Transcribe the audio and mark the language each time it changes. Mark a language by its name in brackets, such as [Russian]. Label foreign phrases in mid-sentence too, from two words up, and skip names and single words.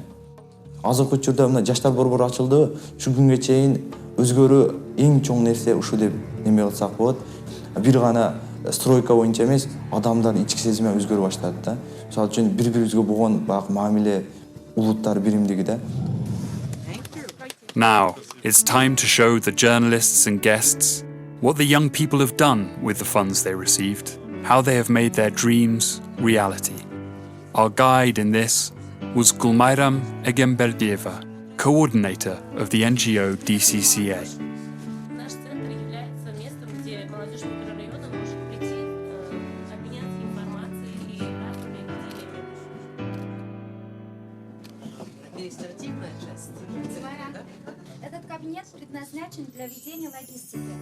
[Kyrgyz] Азыркы учурда мына жаштар борбору ачылды. Шу күнгө чейин өзгөрүү эң чоң нерсе ушу деп неме кылсак болот. Бир гана стройка боюнча эмес, адамдардын ички сезими өзгөрө баштады да. Мисалы үчүн бири-бирибизге болгон баягы мамиле улуттар биримдиги да. [English] Now, it's time to show the journalists and guests what the young people have done with the funds they received, how they have made their dreams reality. Our guide in this was Gulmayram Egemberdieva, coordinator of the NGO DCCA. [Russian] Наш центр является местом, где молодежь микрорайона может прийти, обменяться информацией и разными идеями. Административная часть. Этот кабинет предназначен для ведения логистики.